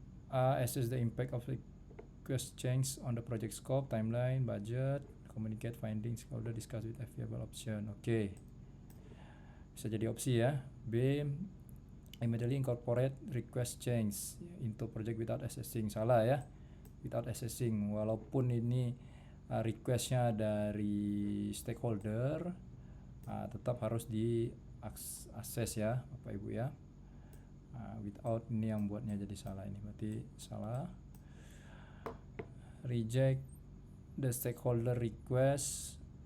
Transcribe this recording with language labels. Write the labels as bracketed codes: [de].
[en] Assess the impact of the request change on the project scope, timeline, budget. Communicate findings, stakeholder discuss with available option. [id] Oke. Bisa jadi opsi ya. [en] B, immediately incorporate request change into project without assessing. [id] Salah ya. [en] without assessing. [id] Walaupun ini requestnya dari stakeholder, tetap harus di akses ya Bapak Ibu ya. Without ini yang buatnya jadi salah, ini berarti salah. [en] Reject the stakeholder request.